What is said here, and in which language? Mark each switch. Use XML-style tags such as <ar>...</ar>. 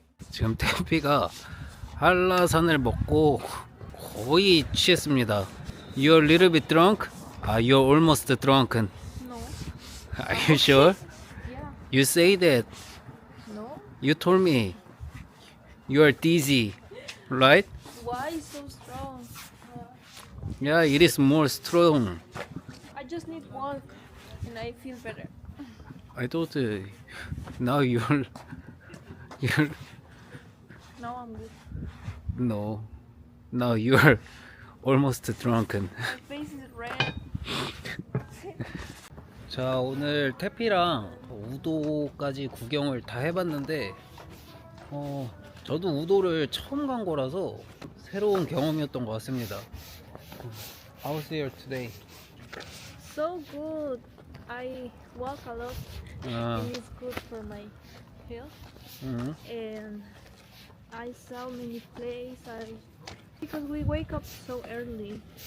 <ko>지금 태피가 한라산을 먹고 거의 취했습니다.</ko> <en>You're a little bit drunk? You're almost drunken. No. Are you sure? Yeah. You say that. No. You told me. You are dizzy, right? Why so strong? Yeah, it is more strong. I just need walk and I feel better. I thought now you're Now I'm good. no. Now you're almost drunken. My face is red.</en> <ko>자, 오늘 태피랑 우도까지 구경을 다 해봤는데 저도 우도를 처음 간 거라서 새로운 경험이었던 것 같습니다.</ko> <en>How's here today? So good. I walk a lot and it's good for my health. And I saw many places because we wake up so early.</en>